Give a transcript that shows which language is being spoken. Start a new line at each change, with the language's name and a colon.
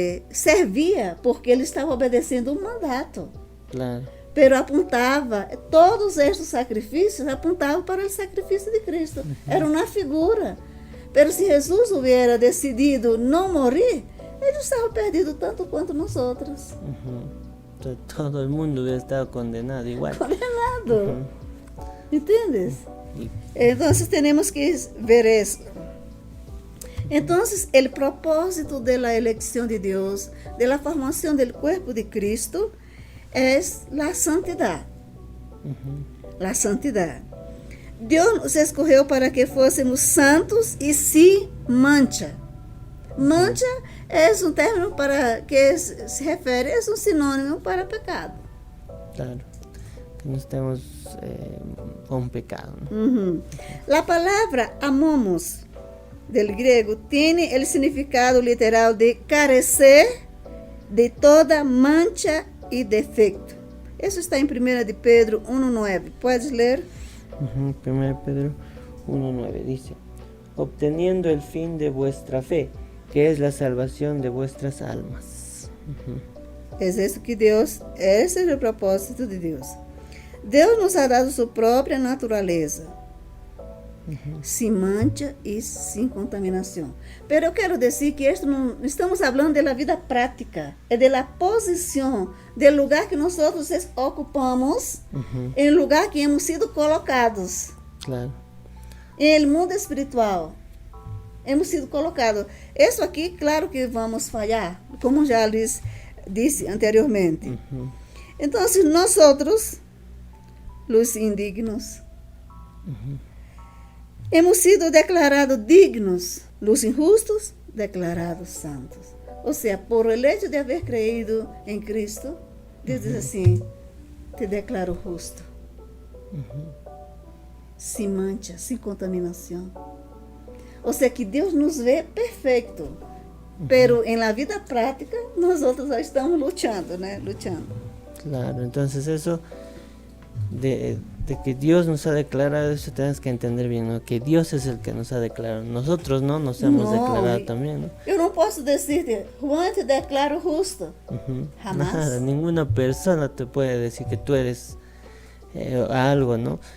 Portuguese: Servia porque ele estava obedecendo um mandato.
Spanish: Claro.
Portuguese: Pero apontava, todos estes sacrifícios apontavam para o sacrifício de Cristo. Era uma figura. Pero se Jesus
Spanish: hubiera decidido
Portuguese: não morrer, ele estava perdido tanto quanto nós outros.
Spanish: Todo el mundo hubiera estado condenado igual. Condenado. ¿Entiendes? Entonces tenemos que ver eso. Entonces, el propósito de la elección de Dios, de la formación del cuerpo de Cristo, es la santidad. Ujú. La santidad. Dios nos escogió para que fuésemos santos y sin mancha. Mancha es un término para que se refiere, es un sinónimo para pecado. Claro, que no estemos con pecado, ¿no? Uhum. La palabra amamos, del griego, tiene el significado literal de carecer de toda mancha y defecto. Eso está en 1 de Pedro 1:9. ¿Puedes leer? 1 Pedro 1:9 dice: obteniendo el fin de vuestra fe, que es la salvación de vuestras almas. Ujú. Es eso que
Portuguese: Deus, esse é o propósito de Deus. Deus
Spanish: nos ha dado
Portuguese: sua própria natureza, sem mancha e sem contaminação. Pero eu quero dizer que esto não estamos falando da vida prática, é da posição, do lugar que nós ocupamos, Ujú.
Spanish: em lugar que hemos sido colocados, Claro. em mundo espiritual. Hemos sido colocados.
Portuguese: Isso aqui, claro que vamos falhar, como já lhes disse anteriormente. Ujú. Então, nós outros, os indignos,
Spanish: hemos sido declarados dignos,
Portuguese: os injustos, declarados santos. Ou seja,
Spanish: por el hecho de
Portuguese: haver creído em Cristo, Deus diz assim: te declaro justo, sem mancha, sem contaminação. Ou seja, que Deus nos vê perfeito.
Spanish: Pero en la vida práctica, nosotros estamos luchando, ¿no? Luchando. Claro, entonces eso de que Dios nos ha declarado, eso tenemos que entender bien, ¿no? Que Dios es el que nos ha declarado. Nosotros no nos hemos declarado también, ¿no?
Portuguese: Eu não posso decirte, Juan, te declaro justo. Ujú.
Spanish: Jamás. Nada, ninguna persona te puede decir que tú eres algo, ¿no?